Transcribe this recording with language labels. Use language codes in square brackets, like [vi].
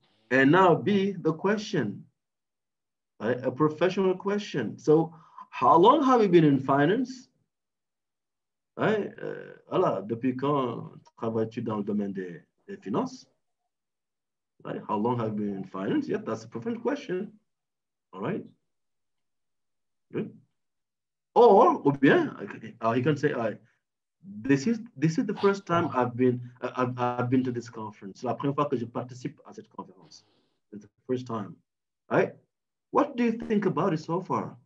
[en] And now B, the question. Right? A professional question. So how long have you been in finance? Right? [fr] Voilà, depuis quand travailles-tu dans le domaine des finances? [en] Right? How long have you been in finance? Yeah, that's a professional question. All right. Good. Or bien, you can say, this is the first time I've been to this conference. [fr] C'est la première fois que je participe à cette conférence. [en] It's the first time. Right? What do you think about it so far?